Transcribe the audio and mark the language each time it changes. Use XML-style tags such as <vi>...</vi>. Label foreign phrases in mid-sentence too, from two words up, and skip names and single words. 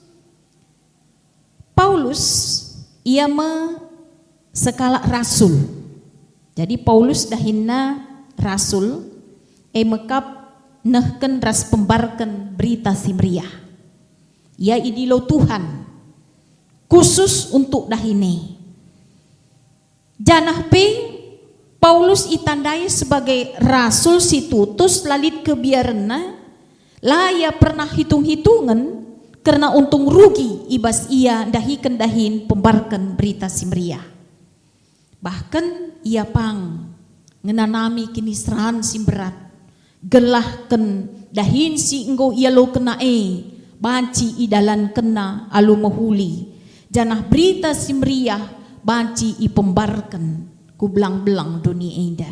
<btx>Paulus ia sekala rasul jadi Paulus dahinna rasul mekap nehken ras pembarken berita simriah ia idilo Tuhan</btx> <id>khusus untuk</id> <btx>dahine janah pe Paulus itandai</btx> <id>sebagai rasul</id> <btx>si tutus lalit kebiarna lah ia</btx> <id>pernah hitung-hitungan karena untung rugi</id> <btx>ibas ia dahikan dahin pembarkan berita simriah bahkan ia pang ngenanami kinisrahan simberat gelahken dahin si enggo ia lo kena banci idalan kena alu mahuli janah berita simriah banci ipembarkan ku belang-belang dunia indah.</btx>